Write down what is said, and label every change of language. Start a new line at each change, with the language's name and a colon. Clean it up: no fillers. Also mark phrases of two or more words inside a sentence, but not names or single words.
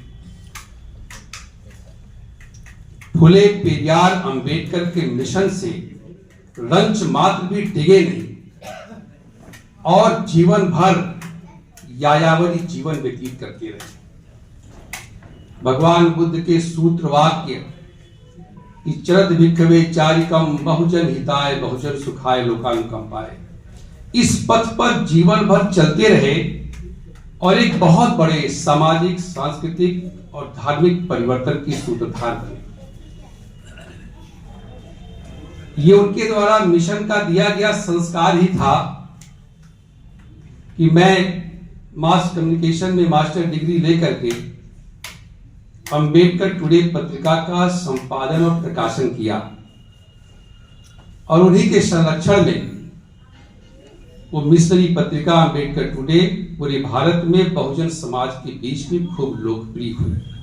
Hindi: फुले पेरियार अंबेडकर के मिशन से रंच मात्र भी डिगे नहीं और जीवन भर यायावरी जीवन व्यतीत करते रहे। भगवान बुद्ध के सूत्र वाक्य कि
Pali: चरत भिक्खवे चारिकम बहुजन हिताय बहुजन सुखाय लोकानुकंपाय,
Hindi: इस पथ पर जीवन भर चलते रहे और एक बहुत बड़े सामाजिक, सांस्कृतिक और धार्मिक परिवर्तन की सूत्रधार बने। ये उनके द्वारा मिशन का दिया गया संस्कार ही था कि मैं
English: mass communication
Hindi: में
English: master degree
Hindi: लेकर के अंबेडकर टुडे पत्रिका का संपादन और प्रकाशन किया और उन्हीं के संरक्षण में वो मिशनरी पत्रिका अंबेडकर टुडे पूरे भारत में बहुजन समाज के बीच में खूब लोकप्रिय हुई।